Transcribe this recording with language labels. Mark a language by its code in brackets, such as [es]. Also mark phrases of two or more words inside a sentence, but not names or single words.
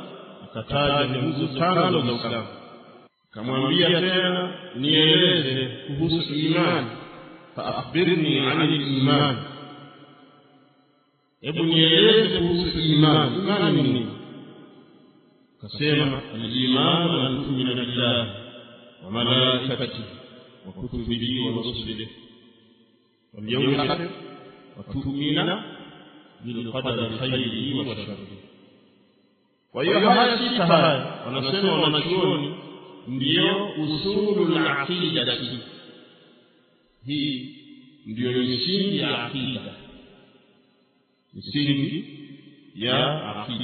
[sw] Akataja nguzo tano za Uislamu. Akamwambia tena, nieleze kuhusu imani, [ar] فأخبرني عن الإيمان, [sw] hebu nieleze kuhusu imani. Imani ni nini? Akasema, [ar] الإيمان أن تؤمن بالله وملائكته وكتبه ورسله واليوم الآخر وتؤمن بالقدر خيره وشره. [sw] Kwa hiyo haya sita haya wanasema wanachuoni ndio [ar] أصول العقيدة. [sw] Hii ndio misingi ya aqida, misingi ya aqida.